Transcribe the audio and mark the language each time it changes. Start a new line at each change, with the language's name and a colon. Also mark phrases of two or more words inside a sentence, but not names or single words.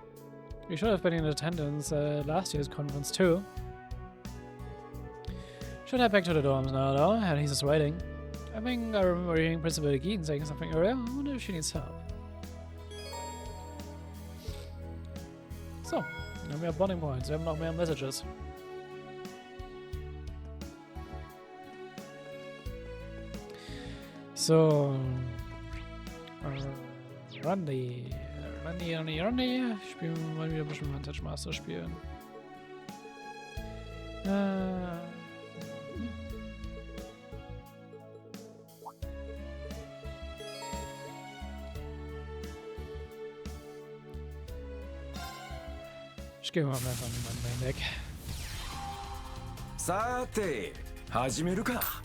English: We should have been in attendance at last year's conference too. Should head back to the dorms now though, and he's just waiting. I think I remember hearing Principal Gehen saying something earlier. I wonder if she needs help.
German: So, wir haben mehr
English: Bonding Points,
German: wir haben noch mehr Messages. So, Randy. Spielen wir mal wieder ein bisschen Vantage Master spielen. Ich gehe mal einfach in mein Deck.
Japanese: さて、始めるか。